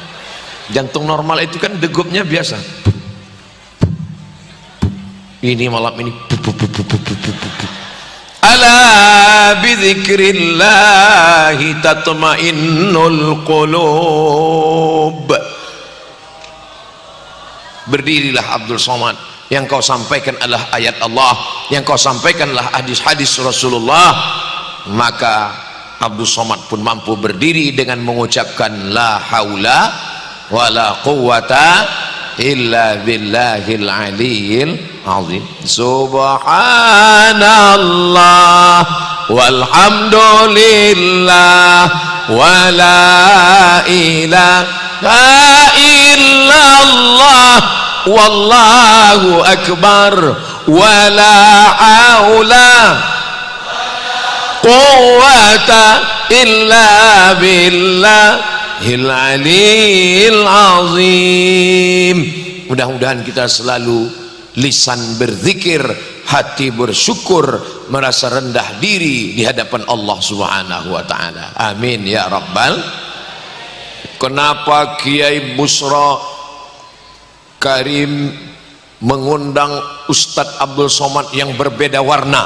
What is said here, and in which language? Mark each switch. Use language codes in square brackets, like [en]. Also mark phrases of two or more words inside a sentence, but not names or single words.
[id] Jantung normal itu kan degupnya biasa. Ini malam ini [ar] ألا بذكر الله تطمئن القلوب. [id] Berdirilah Abdul Somad, yang kau sampaikan adalah ayat Allah, yang kau sampaikanlah hadis-hadis Rasulullah. Maka Abdul Somad pun mampu berdiri dengan mengucapkan [ar] لا حول ولا قوة إلا بالله العلي العظيم. سبحان الله والحمد لله ولا إله إلا الله والله أكبر ولا حول قوة إلا بالله العلي العظيم. [id] Mudah-mudahan kita selalu lisan berzikir, hati bersyukur, merasa rendah diri di hadapan Allah [ar] سبحانه وتعالى. آمين يا رب. [id] Kenapa Kiai Bushro Karim mengundang Ustadz Abdul Somad yang berbeda warna?